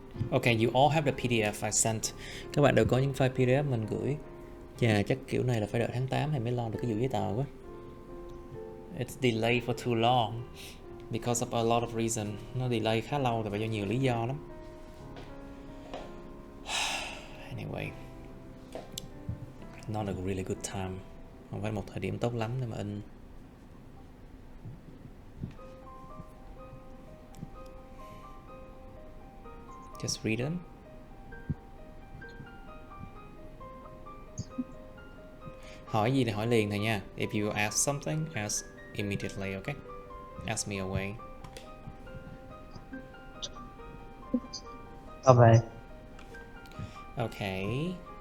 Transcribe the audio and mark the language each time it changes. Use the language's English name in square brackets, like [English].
[English] Okay, you all have the PDF I sent. [Vietnamese] Các bạn đều có những file PDF mình gửi. Chà, chắc kiểu này là phải đợi tháng 8 thì mới lo được cái vụ giấy tờ quá. [English] It's delayed for too long because of a lot of reason. [Vietnamese] Nó delay khá lâu tại vì do nhiều lý do lắm. [English] Anyway, not a really good time. [Vietnamese] Không phải một thời điểm tốt lắm để mà in. [English] Just read them. [Vietnamese] Hỏi gì thì hỏi liền thôi nha. [English] If you ask something, ask immediately, okay? Ask me away. Okay. Okay.